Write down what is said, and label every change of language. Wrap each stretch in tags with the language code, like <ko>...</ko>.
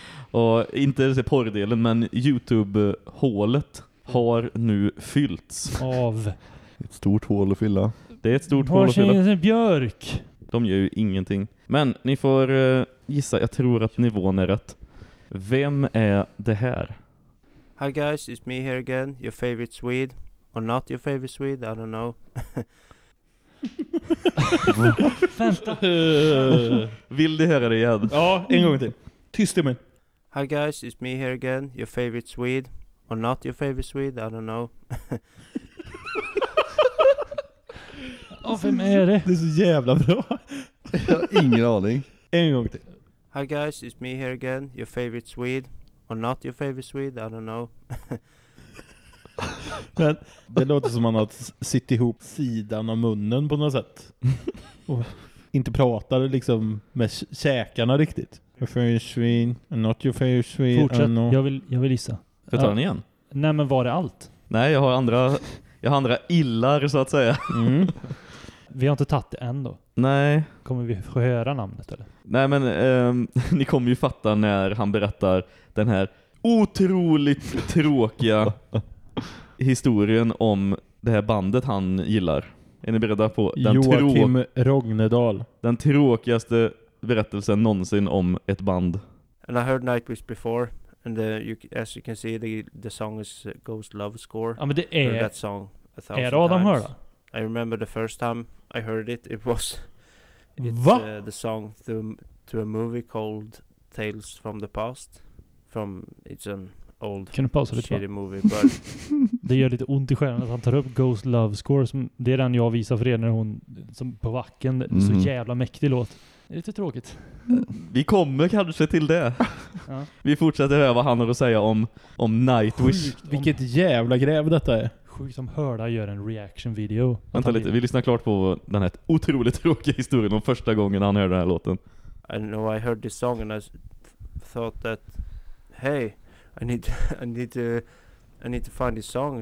<sv>Och inte se porrdelen, men YouTube-hålet har nu fyllts. Av? Ett stort hål att fylla. Det är ett stort hål att fylla. Varsin björk? De gör ju ingenting. Men ni får gissa, jag tror att nivån är rätt. Vem är det här?</sv> <en>Hi guys, it's me here again, your favorite Swede. Or not your favorite Swede, I don't know.</en> <sv>Vänta. Vill du höra det igen? Ja, en gång till. Tyst i mig.</sv> <en>Hi guys, it's me here again. Your favorite Swede. Or not your favorite Swede, I don't know.</en> <sv>Oh, vem är det? Det är så jävla bra. Jag har ingen aning. En gång till. Hi guys, it's me here again. Your favorite Swede. Or not your favorite Swede, I don't know. Men det låter som att man har sitt ihop sidan av munnen på något sätt. Och inte pratar liksom med käkarna riktigt.</sv> <en>Your favorite Swede, and not your favorite Swede.</en> <sv>Fortsätt, jag vill gissa. Får jag ta den igen? Nej, men var det allt? Nej, jag har andra illar så att säga. Mm. Vi har inte tagit det än då. Nej. Kommer vi få höra namnet eller? Nej, men ni kommer ju fatta när han berättar den här otroligt tråkiga historien om det här bandet han gillar. Är ni beredda på den? Joakim Rognedal. Den tråkigaste berättelsen någonsin om ett band.</sv> <en>And I heard Nightwish before. And as you can see, the song is Ghost Love Score.</en> <sv>Ja, men det är...</sv> <en>That song a thousand</en> <sv>är det Adam hör då?</sv> <en>I remember the first time I heard it. It was the song to a movie called Tales from the Past. From it's an old shitty movie. But</en> <sv>det gör lite ont i själen att han tar upp Ghost Love Score. Som, det är den jag visar för er när hon som på backen. Mm. Så jävla mäktig låt. Det är lite tråkigt. Vi kommer kanske till det. Ja. Vi fortsätter höra vad han har att säga om Nightwish. Vilket jävla gräv detta är. Sjukt om Hörda gör en reaction video. Vänta lite, vi lyssnar klart på den här otroligt tråkiga historien om första gången han hörde den här låten.</sv> <en>I know, I heard this song and I thought that hey, I need to find this song.</en>